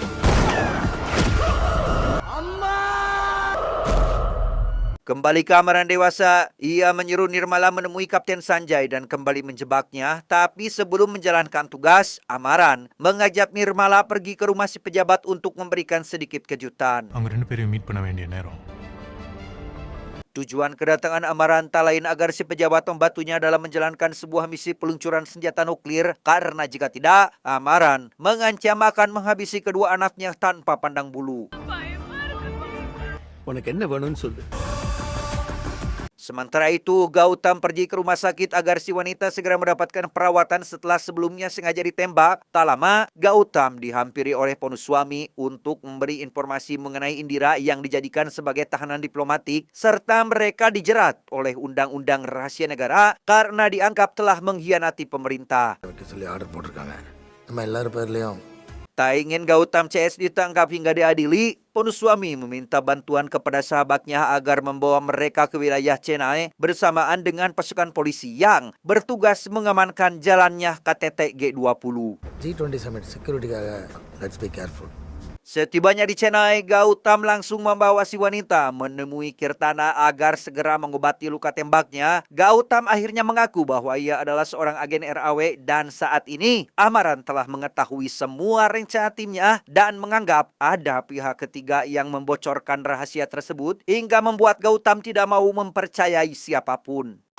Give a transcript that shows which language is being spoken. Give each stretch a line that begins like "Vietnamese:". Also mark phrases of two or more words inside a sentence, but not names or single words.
Indonesian: Kembali ke Amaran dewasa, ia menyuruh Nirmala menemui Kapten Sanjay dan kembali menjebaknya. Tapi sebelum menjalankan tugas, Amaran mengajak Nirmala pergi ke rumah si pejabat untuk memberikan sedikit kejutan.
Tamil: அவங்க ரெண்டு பேரையும் மீட் பண்ண வேண்டிய நேரம்.
Indonesian: Tujuan kedatangan Amaran tak lain agar si pejabat membantunya dalam menjalankan sebuah misi peluncuran senjata nuklir, karena jika tidak, Amaran mengancam akan menghabisi kedua anaknya tanpa pandang bulu.
Tamil: உனக்கு என்ன வேணும்னு சொல்லு.
Indonesian: Sementara itu, Gautam pergi ke rumah sakit agar si wanita segera mendapatkan perawatan setelah sebelumnya sengaja ditembak. Tak lama, Gautam dihampiri oleh Ponuswamy untuk memberi informasi mengenai Indira yang dijadikan sebagai tahanan diplomatik, serta mereka dijerat oleh Undang-Undang Rahasia Negara karena dianggap telah mengkhianati pemerintah.
Tamil: வைக்க சொல்லி ஆர்டர் போட்டிருக்காங்க. நம்ம எல்லாரும் பேர்லயும்
Indonesian: Tak ingin Gautam CS ditangkap hingga diadili, Ponuswamy meminta bantuan kepada sahabatnya agar membawa mereka ke wilayah Chennai bersamaan dengan pasukan polisi yang bertugas mengamankan jalannya KTT G20.
English: G20 summit securityக்காக let's be careful.
Indonesian: Setibanya di Chennai, Gautam langsung membawa si wanita menemui Kirtana agar segera mengobati luka tembaknya. Gautam akhirnya mengaku bahwa ia adalah seorang agen RAW dan saat ini Amaran telah mengetahui semua rencana timnya dan menganggap ada pihak ketiga yang membocorkan rahasia tersebut hingga membuat Gautam tidak mau mempercayai siapapun.